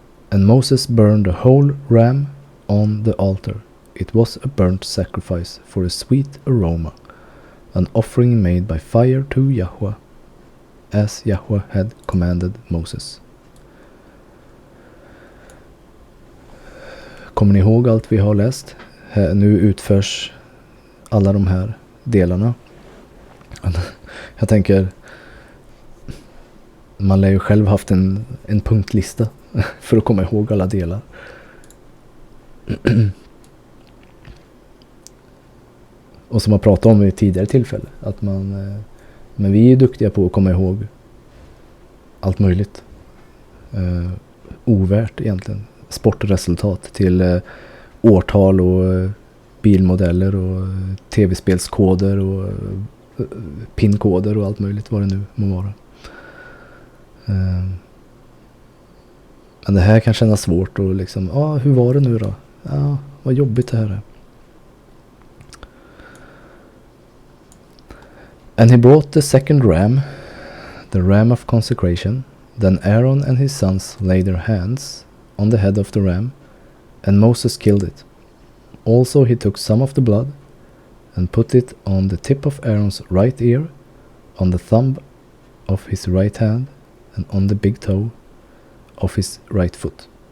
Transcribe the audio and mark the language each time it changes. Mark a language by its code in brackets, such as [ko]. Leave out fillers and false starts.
[en] And Moses burned the whole ram on the altar. It was a burnt sacrifice for a sweet aroma, an offering made by fire to Yahweh, as Yahweh had commanded Moses. [sv] Kommer ni ihåg allt vi har läst? Nu utförs alla de här delarna. Jag tänker, man lär ju själv haft en punktlista för att komma ihåg alla delar. Och som jag pratade om i tidigare tillfälle, att men vi är duktiga på att komma ihåg allt möjligt. Ovärt egentligen. Sportresultat till årtal och bilmodeller och tv-spelskoder och pinkoder och allt möjligt vad det nu må vara. Men det här kan kännas svårt och liksom, hur var det nu då? Ja, vad jobbigt det här är. [en] And he brought the second ram, the ram of consecration. Then Aaron and his sons laid their hands on the head of the ram, and Moses killed it. Also he took some of the blood, and put it on the tip of Aaron's right ear, on the thumb of his right hand, and on the big toe of his right foot.